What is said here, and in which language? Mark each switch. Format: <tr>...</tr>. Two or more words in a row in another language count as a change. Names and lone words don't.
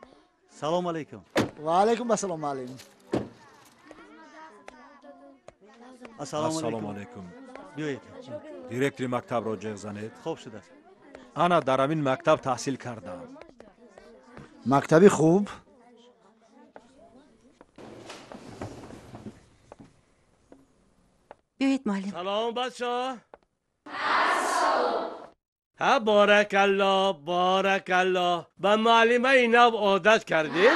<tg>салому алайкум. ва алайкум ассалом муаллим. ассалому алайкум. биёед. директори мактабро ҷиғ занед. хуб шудааст. ана дар ҳамин мактаб таҳсил кардам. мактаби хуб?</tg> <fa>بیایید معلم. سلام بچه‌ها. ها بارکالله بارکالله. به معلمه اینو عادت کردید؟</fa>